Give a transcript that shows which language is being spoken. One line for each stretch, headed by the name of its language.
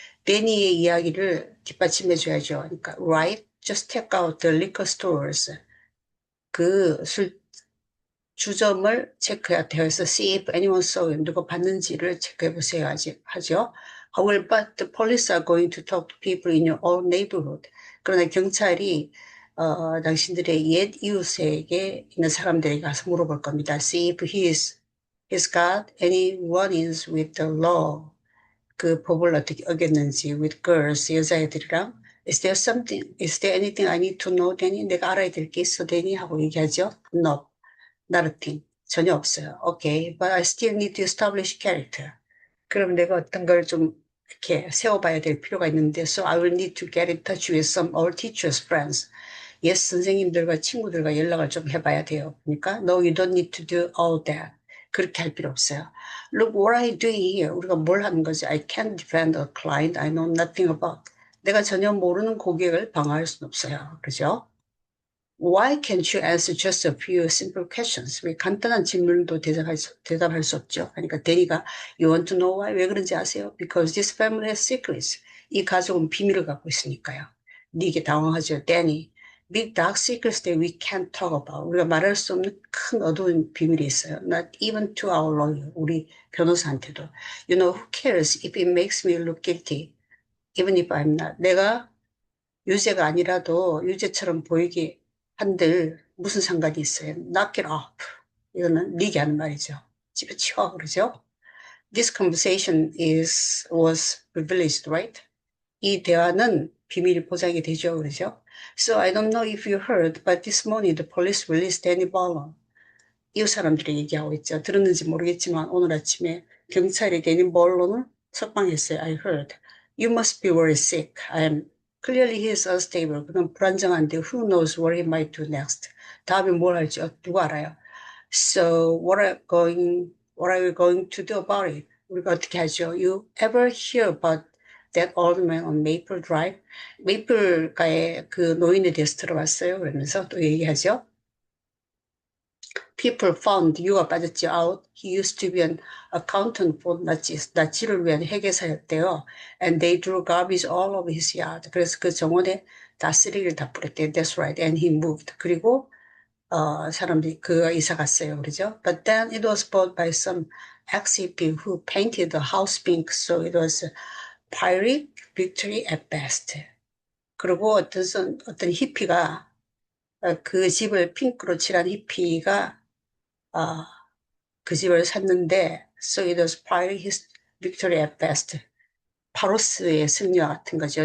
Korean: 데니의 이야기를 뒷받침해줘야죠.
English: 그러니까, right? Just check out the liquor stores.
Korean: 그 주점을 체크해야 돼요.
English: 그래서 see if anyone saw him.
Korean: 누가 봤는지를 체크해보세요. 하죠.
English: However, but the police are going to talk to people in your own neighborhood.
Korean: 그러나 경찰이 당신들의 옛 이웃에게 있는 사람들에게 가서 물어볼 겁니다.
English: See if he's got any run-ins with the law.
Korean: 그 법을 어떻게 어겼는지
English: with girls, 여자애들이랑 is there anything I need to know, Danny?
Korean: 내가 알아야 될 게 있어, Danny? 하고 얘기하죠.
English: No, not a thing.
Korean: 전혀 없어요.
English: Okay, but I still need to establish character.
Korean: 그럼 내가 어떤 걸 좀 이렇게 세워봐야 될 필요가 있는데
English: so I will need to get in touch with some old teachers' friends.
Korean: 옛 선생님들과 친구들과 연락을 좀 해봐야 돼요.
English: 그러니까 no, you don't need to do all that.
Korean: 그렇게 할 필요 없어요.
English: Look what I do here.
Korean: 우리가 뭘 하는 거지?
English: I can't defend a client I know nothing about.
Korean: 내가 전혀 모르는 고객을 방어할 수는 없어요. 그죠?
English: Why can't you answer just a few simple questions?
Korean: 왜 간단한 질문도 대답할 수 없죠. 그러니까 데니가
English: You want to know why?
Korean: 왜 그런지 아세요?
English: Because this family has secrets.
Korean: 이 가족은 비밀을 갖고 있으니까요. 니게 당황하죠. 데니.
English: Big dark secrets that we can't talk about.
Korean: 우리가 말할 수 없는 큰 어두운 비밀이 있어요.
English: Not even to our lawyer.
Korean: 우리 변호사한테도.
English: You know, who cares if it makes me look guilty? Even if I'm not.
Korean: 내가 유죄가 아니라도 유죄처럼 보이게 한들 무슨 상관이 있어요?
English: Knock it off.
Korean: 이거는 리게 하는 말이죠. 집어치워 그러죠.
English: This conversation was privileged, right?
Korean: 이 대화는 비밀 보장이 되죠, 그러죠?
English: So I don't know if you heard, but this morning the police released Danny Barlow.
Korean: 이웃 사람들이 얘기하고 있죠. 들었는지 모르겠지만 오늘 아침에 경찰이 데니 벌론을 석방했어요.
English: I heard. You must be very sick. Clearly he is unstable.
Korean: 그는 불안정한데
English: who knows what he might do next.
Korean: 다음에 뭘 할지 누가 알아요.
English: So what are we going to do about it?
Korean: 우리가 어떻게 하죠?
English: You ever hear about that old man on Maple Drive?
Korean: 메이플가의 그 노인에 대해서 들어봤어요? 그러면서 또 얘기하죠.
English: People found you가 빠졌지 out. He used to be an accountant for
Korean: 나치를 위한 회계사였대요.
English: And they drew garbage all over his yard.
Korean: 그래서 그 정원에 다 쓰레기를 다 뿌렸대요.
English: That's right. And he moved.
Korean: 그리고 사람들이 그가 이사 갔어요. 그러죠?
English: But then it was bought by some ex-hippie who painted the house pink. So it was Pyrrhic victory at best.
Korean: 그리고 어떤 히피가 그 집을 핑크로 칠한 히피가 그 집을 샀는데
English: so it was Pyrrhic victory at best.
Korean: 파로스의 승리와 같은 거죠.